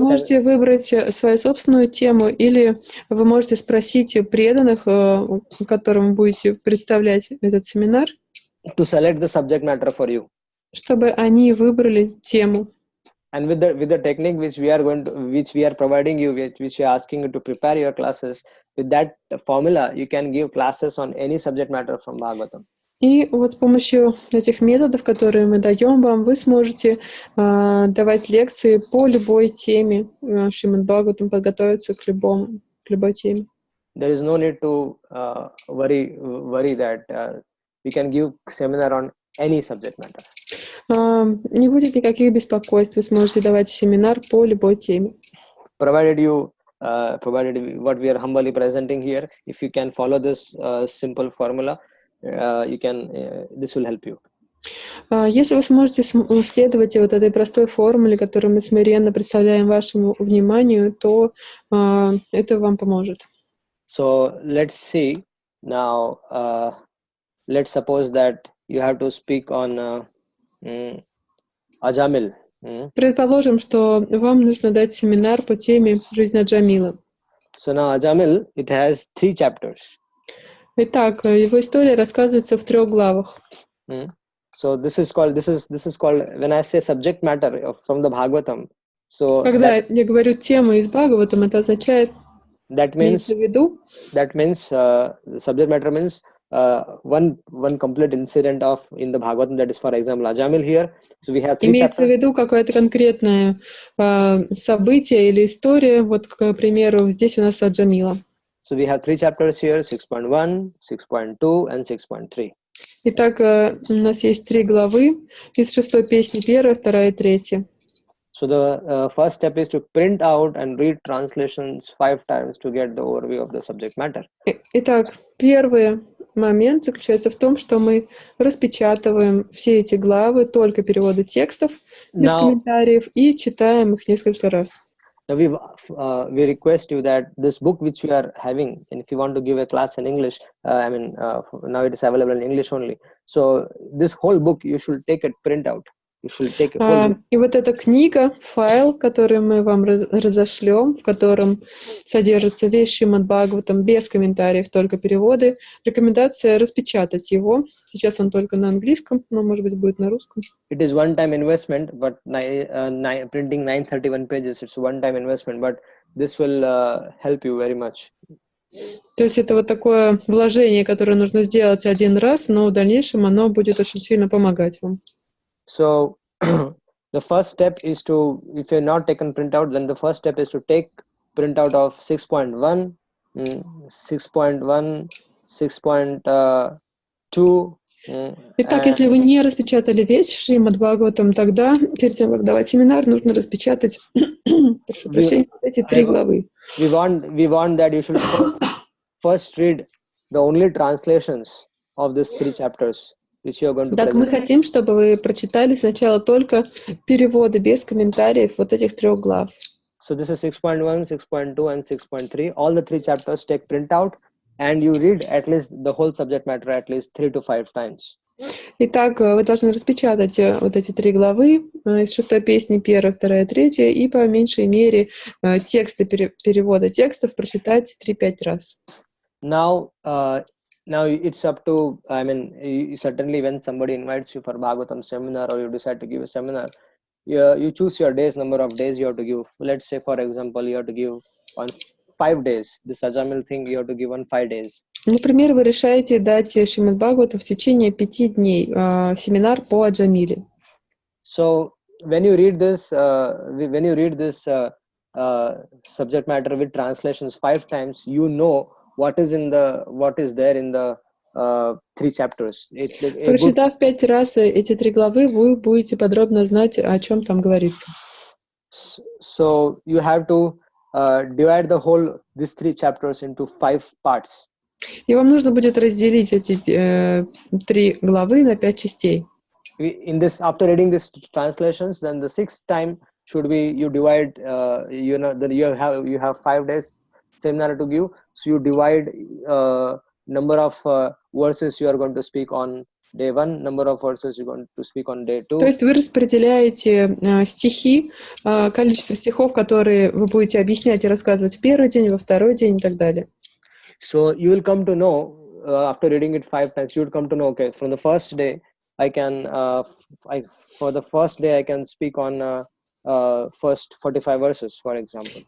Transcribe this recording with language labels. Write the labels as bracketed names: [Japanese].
[Russian] можете выбрать свою собственную тему, или вы можете спросить преданных, которым будете представлять этот семинар, [English] to select the subject matter for you. [Russian] чтобы они выбрали тему. [English] And with the technique which we are providing you, which we are asking you to prepare your classes, with that formula you can give classes on any subject matter from Bhagavatam. [Russian] И вот с помощью этих методов, которые мы даем вам, вы сможете давать лекции по любой теме Шримад Бхагаватам, подготовиться к любой теме. [English] There is no need to worry that we can give seminar on any subject matter. [Russian] Не будет никаких беспокойств, вы сможете давать семинар по любой теме. [English] Provided what we are humbly presenting here, if you can follow this simple formula, this will help you. [Russian] Если вы сможете следовать вот этой простой формуле, которую мы смиренно представляем вашему вниманию, то это вам поможет. [English] So let's see now. Let's suppose that you have to speak on Ajamil. [Russian] Предположим, что вам нужно дать семинар по теме «Жизнь Аджамила». [English] So now Ajamil, it has 3 chapters. [Russian] Итак, его история рассказывается в 3 главах. [English] So this is called when I say subject matter from the Bhagavatam. So [Russian] когда я говорю тема из Бхагаватам, это означает, имеется в виду, [English] the subject matter means one complete incident in the Bhagavatam, that is, for example, Ajamil here. So we have 3 [Russian] имеется [English] chapters. [Russian] в виду какое-то конкретное событие или история. Вот, к примеру, здесь у нас Аджамила. [English] So we have 3 chapters here: 6.1, 6.2, and 6.3. [Russian] Итак, у нас есть 3 главы из 6-й песни, 1, 2 и 3. [English] So the first step is to print out and read translations 5 times to get the overview of the subject matter. [Russian] Итак, первый момент заключается в том, что мы распечатываем все эти главы, только переводы текстов, без комментариев, и читаем их несколько раз. [English] Now we request you that this book which we are having, and if you want to give a class in English, now it is available in English only. So this whole book you should take a print out. You should take a whole book. [Russian] И вот эта книга, файл, который мы вам разошлем, в котором содержится весь Шримад Бхагаватам без комментариев, только переводы. Рекомендация распечатать его. Сейчас он только на английском, но, может быть, будет на русском. [English] It is one-time investment, but printing 931 pages, it's a one-time investment, but this will help you very much. [Russian] То есть это вот такое вложение, которое нужно сделать один раз, но в дальнейшем оно будет очень сильно помогать вам. [English] So the first step is to, if you're not taken printout, then the first step is to take printout of 6.1, 6.1, 6.2. [Russian] Итак, если вы не распечатали весь Шримад Бхагаватам, тогда перед тем, как давать семинар, нужно распечатать, прошу прощения, эти 3 главы. [English] We want that you should first read the only translations of these 3 chapters. [Russian] Так, мы хотим, чтобы вы прочитали сначала только переводы без комментариев вот этих 3 глав. [English] So this is 6.1, 6.2, and 6.3. All the 3 chapters take printout, and you read at least the whole subject matter at least 3 to 5 times. [Russian] Итак, вы должны распечатать вот эти 3 главы из 6-й песни, 1, 2 и 3, и по меньшей мере тексты перевода текстов прочитать 3-5 раз. [English] Now it's up to, certainly when somebody invites you for Bhagavatam seminar, or you decide to give a seminar, you choose your days, number of days you have to give. Let's say, for example, you have to give on 5 days. This Ajamil thing you have to give on 5 days. [Russian] Например, вы решаете дать Шримад Бхагаватам в течение 5 дней семинар по Аджамиле. [English] So when you read this subject matter with translations 5 times, you know what is there in the 3 chapters. [Russian] Прочитав 5 раз эти 3 главы, вы будете подробно знать, о чем там говорится. [English] So you have to divide these 3 chapters into 5 parts. [Russian] И вам нужно будет разделить эти 3 главы на 5 частей. [English] After reading these translations, then the 6th time should be you divide. You have 5 days seminar to give, so you divide number of verses you are going to speak on day 1, number of verses you're going to speak on day 2. [Russian] То есть вы распределяете стихи, количество стихов, которые вы будете объяснять и рассказывать в первый день, во второй день и так далее. [English] So you will come to know after reading it 5 times, you will come to know, okay, from the first day I can speak on first 45 verses, for example.